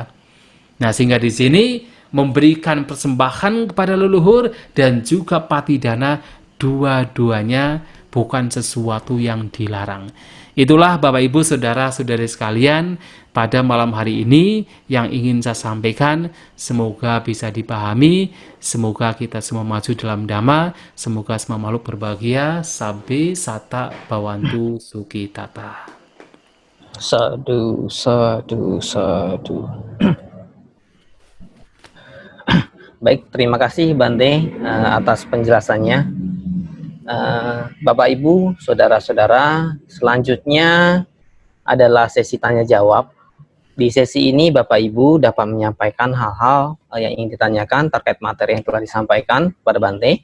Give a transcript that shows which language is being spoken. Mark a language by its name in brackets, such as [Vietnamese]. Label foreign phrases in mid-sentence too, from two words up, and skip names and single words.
[Indonesian] Nah, sehingga di sini memberikan persembahan kepada leluhur dan juga patidana, dua-duanya bukan sesuatu yang dilarang. Itulah Bapak Ibu saudara-saudari sekalian pada malam hari ini yang ingin saya sampaikan. Semoga bisa dipahami, semoga kita semua maju dalam dhamma, semoga semua makhluk berbahagia. [Pali] Sabbe sata bawantu sukitata. Sadu, sadu, sadu. [Indonesian] Baik, terima kasih Bante atas penjelasannya. Bapak Ibu, saudara-saudara, selanjutnya adalah sesi tanya jawab. Di sesi ini Bapak Ibu dapat menyampaikan hal-hal yang ingin ditanyakan terkait materi yang telah disampaikan kepada Bante.